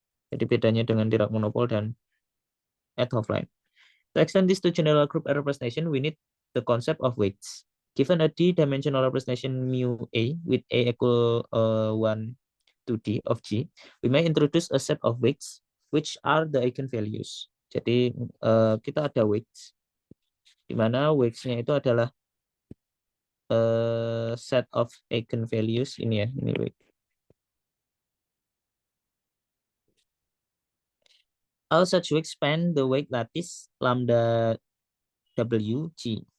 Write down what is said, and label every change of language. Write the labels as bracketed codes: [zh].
[id] Jadi bedanya dengan Dirac monopole dan at-Hooft line. [en] To extend this to general group representation, we need the concept of weights. Given a d-dimensional representation mu A with A equal 1 to D of G, we may introduce a set of weights which are the eigenvalues. [id] Jadi kita ada weights, di mana weights-nya itu adalah [en] set of eigenvalues [id] ini ya, ini weight. [en] All such weights span the weight lattice lambda W G.